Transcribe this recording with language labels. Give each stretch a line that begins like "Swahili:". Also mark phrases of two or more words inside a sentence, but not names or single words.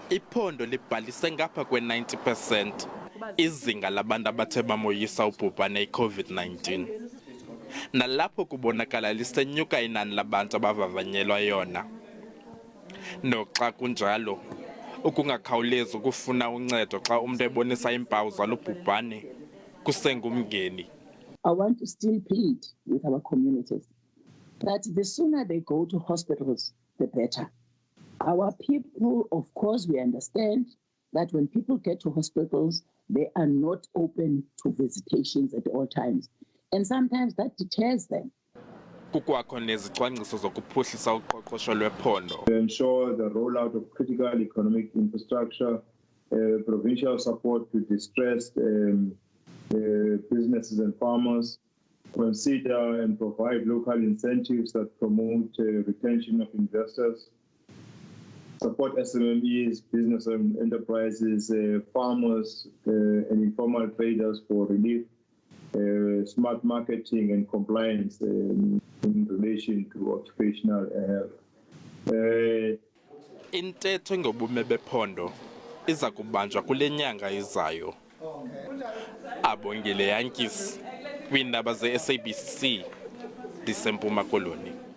Xhosa: Iphondo libhalise ngapha kwe-90% izinga labantu abathe bamoyisa ubhubhane i-COVID-19. Nalapho kubonakala lisenyuka inani labantu abavavanyelwa yona. Noxa kunjalo, ukungakhawulezi ukufuna uncedo xa umuntu ebonisa iimpawu zalo bhubhane kusengumngeni.
English: I want to still plead with our communities that the sooner they go to hospitals, the better. Our people, of course, we understand that when people get to hospitals, they are not open to visitations at all times. And sometimes that deters them.
Xhosa: Kukwakho nezicwangciso zokuphuhlisa uqoqosho lwephondo.
English: To ensure the rollout of critical economic infrastructure, provincial support to distressed businesses and farmers, consider and provide local incentives that promote retention of investors, support SMMEs, business and enterprises, farmers and informal traders for relief, smart marketing and compliance in relation to occupational health.
Xhosa: Intetho ngobume bephondo iza kubanjwa kule nyanga izayo. Abongile Yankees kwiindaba ze-SABC, ndiseMpuma Koloni.